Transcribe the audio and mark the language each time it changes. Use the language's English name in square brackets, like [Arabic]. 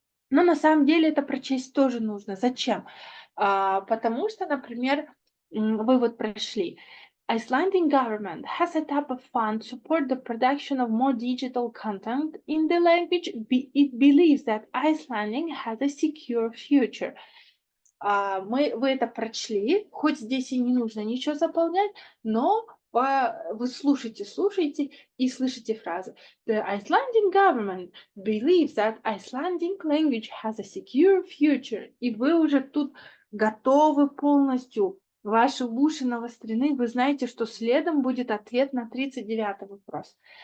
[Russian] Но на самом деле это прочесть тоже нужно. Зачем? Потому что, например, вы вот прошли. [English] Icelandic government has set up a fund to support the production of more digital content in the language. It believes that Icelandic has a secure future. [Russian] Вы это прочли, хоть здесь и не нужно ничего заполнять, но вы слушайте и слышите фразы. [English] The Icelandic government believes that Icelandic language has a secure future. [Russian] И вы уже тут готовы полностью, ваши уши навострены, вы знаете, что следом будет ответ на 39-й вопрос.